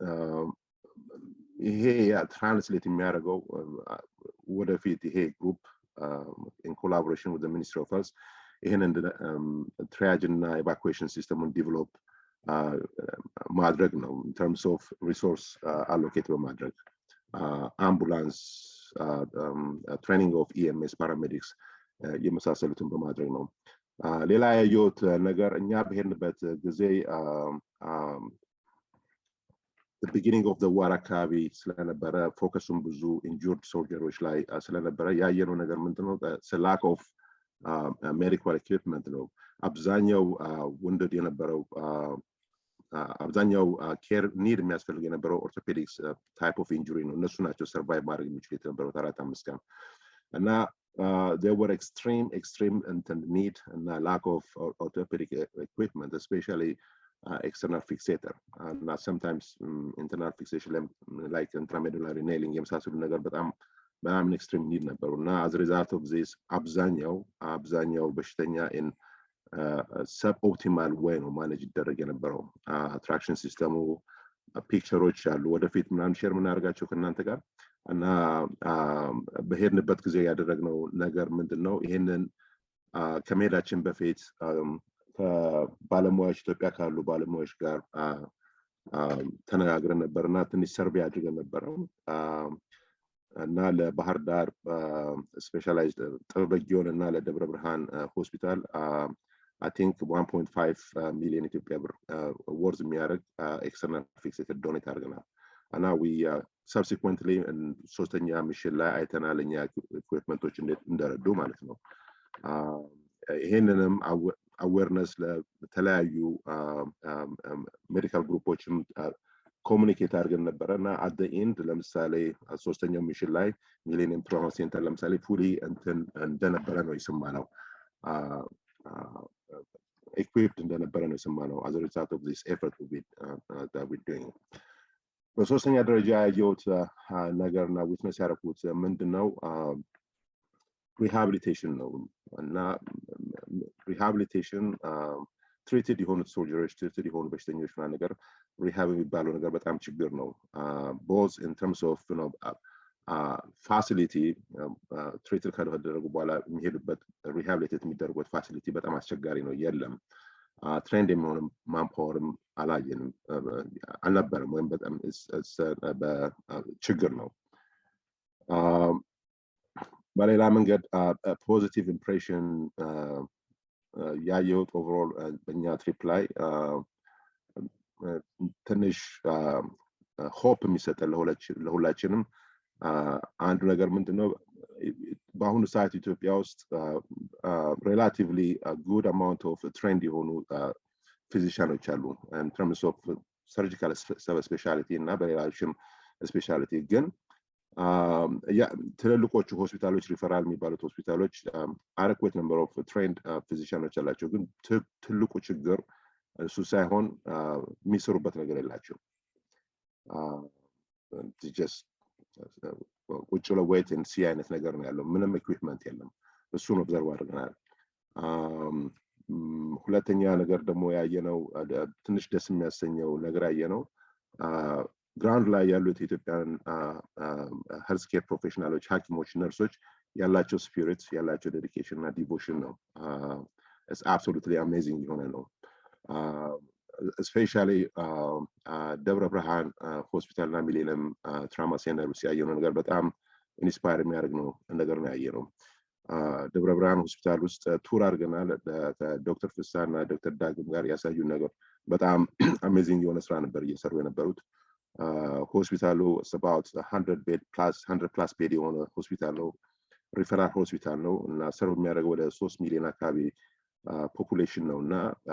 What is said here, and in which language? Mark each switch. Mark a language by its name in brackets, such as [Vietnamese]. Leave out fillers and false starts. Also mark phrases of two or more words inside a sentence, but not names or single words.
[Amharic] ይሄ ትራንስሌት የሚያደርገው ወደፊት ይሄ ግሩፕ [English] in collaboration with the Ministry of Health [Amharic] ይሄንን triage እና evacuation system develop ማድረግ ነው [English] in terms of resource [Amharic] allocate በማድረግ [English] ambulance training of EMS paramedics [Amharic] የመሳሰሉትን በማድረግ ነው ሌላ ያየሁት ነገር እኛ በሄድንበት ጊዜ [English] the beginning of the war [Amharic] አካባቢ ስለነበረ ፎከሱን ብዙ [English] injured soldiers [Amharic] ላይ ስለነበረ ያየነው ነገር ምንድነው [English] lack of medical equipment [Amharic] ነው አብዛኛው wounded የነበረው አብዛኛው [English] care need [Amharic] የሚያስፈልግ የነበረው [English] orthopedics type of injury [Amharic] ነው እነሱ ናቸው ሰርቫይቭ ማድረግ የሚችሉ የነበረው 4-5 ቀን እና [English] there were extreme need and lack of orthopedic equipment especially external fixator and sometimes internal fixation like intramedullary nailing የመሳሰሉ [Amharic] ነገር በጣም [English] extreme need [Amharic] ነበሩና [English] as a result of this [Amharic] አብዛኛው በሽተኛ [English] in suboptimal way [Amharic] ነው ማኔጅ ይደረግ የነበረው traction system ፒክቸሮች አሉ ወደፊት ምናምን ሼር ምናደርጋቸው ከእናንተ ጋር እና በሄድንበት ጊዜ ያደረግነው ነገር ምንድነው ይሄንን ከመሄዳችን በፊት ከባለሙያዎች ኢትዮጵያ ካሉ ባለሙያዎች ጋር ተነጋግረን ነበርና ትንሽ ሰርቬይ አድርገን ነበር እና ለባህር ዳር ስፔሻላይዝድ ጥበበጊዮን እና ለደብረ ብርሃን ሆስፒታል [English] I think 1.5 million [Amharic] ኢትዮጵያ ብር worth የሚያደርግ [English] external fixated [Amharic] donate አድርገናል እና [English] we subsequently [Amharic] ሶስተኛ ሚሽን ላይ አይተናል እኛ ኢኩዊፕመንቶች እንደረዱ ማለት ነው ይሄንንም awareness ለተለያዩ ሜዲካል ግሩፖችም ኮሙኒኬት አድርገን ነበርና [English] at the end [Amharic] ለምሳሌ ሶስተኛው ሚሽን ላይ ሚሊኒየም ትራውማ ሴንተር ለምሳሌ ፉሊ እንደነበረ ነው የሰማነው equipped እንደነበረ ነው የሰማነው [English] as a result of this effort that we're doing [Amharic] በሶስተኛ ደረጃ ያየሁት ነገርና ዊትነስ ያደረኩት ምንድነው rehabilitation ነው እና [English] rehabilitation treated [Amharic] የሆኑት soldiers treated የሆኑ በሽተኞች እና ነገር rehab የሚባለው ነገር በጣም ችግር ነው [English] both in terms of facility treated [Amharic] ካደረጉ በኋላ የሚሄዱበት rehabilitate የሚደረጉት facility በጣም አስቸጋሪ ነው የለም ትሬንድ የሚሆን ማንፓወርም አላየንም አልነበረም ወይም በጣም ችግር ነው በሌላ መንገድ [English] positive impression [Amharic] ያየሁት ኦቨርኦል በእኛ ትሪፕ ላይ ትንሽ ሆፕ የሚሰጠን ለሁላችንም አንዱ ነገር ምንድነው በአሁኑ ሰዓት ኢትዮጵያ ውስጥ [English] relatively good amount of trained [Amharic] የሆኑ ፊዚሻኖች አሉ [English] in terms of surgical subspecialty [Amharic] እና በሌሎችም ስፔሻሊቲ ግን ትልልቆቹ ሆስፒታሎች ሪፈራል የሚባሉት ሆስፒታሎች [English] adequate number of trained physicians [Amharic] አላቸው ግን ትልቁ ችግር እሱ ሳይሆን የሚሰሩበት ነገር የላቸው just ቁጭ ብለው [English] wait and see [Amharic] አይነት ነገር ነው ያለው ምንም ኢኩዊፕመንት የለም እሱን ኦብዘርቭ አድርገናል ሁለተኛ ነገር ደግሞ ያየነው ትንሽ ደስ የሚያሰኘው ነገር ያየነው ግራውንድ ላይ ያሉት ኢትዮጵያን [English] health care [Amharic] ፕሮፌሽናሎች ሐኪሞች ነርሶች ያላቸው ስፒሪት ያላቸው ዴዲኬሽን እና ዲቮሽን ነው [English] it's absolutely amazing [Amharic] የሆነ ነው especially ደብረ ብርሃን ሆስፒታል እና ሚሊኒየም ትራውማ ሴንተር ሲያየነው ነገር በጣም ኢንስፓየር የሚያደርግ ነው ነገር ነው ያየነው ደብረ ብርሃን ሆስፒታል ውስጥ ቱር አድርገናል ዶክተር ፍሳና ዶክተር ዳግም ጋር ያሳዩን ነገር በጣም አሜዚንግ የሆነ ስራ ነበር እየሰሩ የነበሩት ሆስፒታሉ about 100 plus ቤድ የሆነ ሆስፒታል ነው። ሪፈራል ሆስፒታል ነው እና ሰርቭ የሚያደርገው ወደ 3 ሚሊዮን አካባቢ ፖፑሌሽን ነው እና